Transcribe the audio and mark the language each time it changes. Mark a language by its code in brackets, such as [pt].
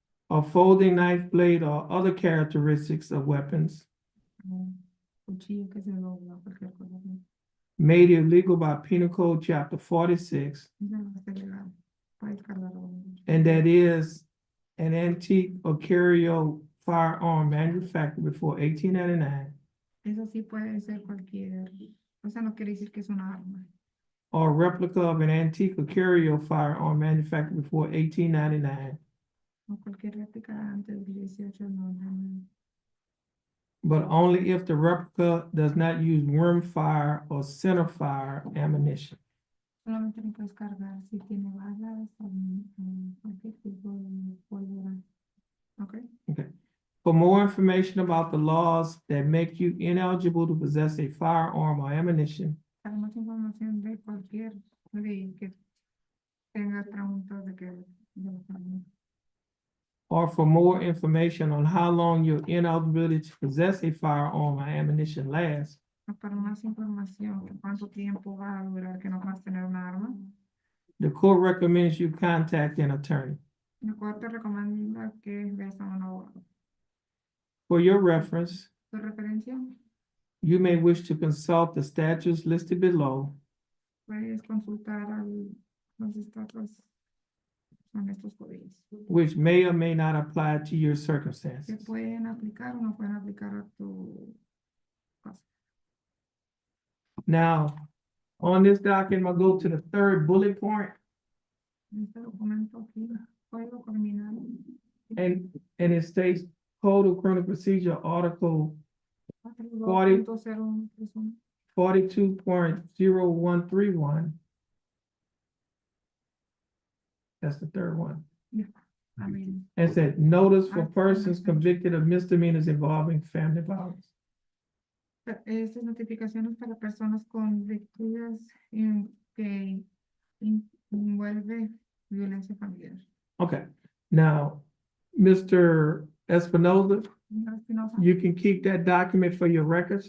[en] A folding knife blade or other characteristics of weapons [es] cuchillo que se dobla, cualquier cosa así. [en] made illegal by Penal Code Chapter 46, [es] Eso no es ilegal. Puedes cargarlo. [en] and that is an antique or curio firearm manufactured before 1899, [es] Eso sí puede ser cualquier, o sea, no quiere decir que es una arma. [en] or replica of an antique or curio firearm manufactured before 1899, [es] O cualquier réplica antes del 1899. [en] but only if the replica does not use rimfire or centerfire ammunition. [es] Solamente lo puedes cargar si tiene balas o cualquier tipo de pólvora. [en] Ok. For more information about the laws that make you ineligible to possess a firearm or ammunition, [es] Para más información de cualquier cualquier ley que tenga preguntas de que. de los familiares. [en] or for more information on how long your ineligibility to possess a firearm or ammunition lasts, [es] Para más información, de cuánto tiempo va a durar que no vas a tener un arma. [en] the court recommends you contact an attorney. [es] La corte recomienda que veas a un abogado. [en] For your reference, [es] Tu referencia, [en] you may wish to consult the statutes listed below, [es] puedes consultar los estatus son estos códigos [en] which may or may not apply to your [es] que [en] circumstances. [es] pueden aplicar o no pueden aplicar a tu caso. [en] Now, on this document, I'll go to the third bullet point, [es] Este documento aquí, código criminal, [en] and it states Code of Criminal Procedure, Article 42.0131. 42.0131. That's the third one. I mean, And it said, notice for persons convicted of misdemeanors involving family violence. [es] estas notificaciones para personas convictas que envuelve violencia familiar. [en] Okay, now, Mr. Espinoza, [es] Señora Espinosa, [en] you can keep that document for your records.